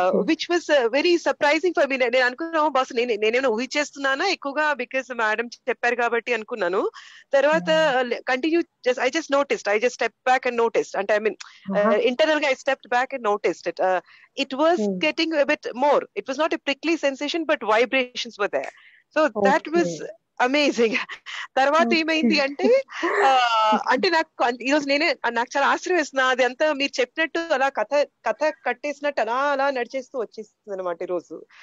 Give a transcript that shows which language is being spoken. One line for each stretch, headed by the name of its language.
English: Which was very surprising for me.
Telugu: నేను అనుకున్నాను boss నేనేమో ఊహించేస్తున్నానా ఎక్కువగా, బికాస్ మేడం చెప్పారు కాబట్టి అనుకున్నాను. తర్వాత
English: continue I just noticed, I just step back and noticed,
Telugu: అంటే
English: I mean internal గా I stepped back and noticed it. It was getting a bit more. It was not a prickly sensation, but vibrations were there. So that was amazing.
Telugu: తర్వాత ఏమైంది అంటే అంటే నాకు ఈరోజు నాకు చాలా ఆశ్చర్యం వేస్తున్నా, అది అంతా మీరు చెప్పినట్టు అలా కథ కట్టేసినట్టు అలా నడిచేస్తూ వచ్చేస్తుంది అనమాట ఈరోజు.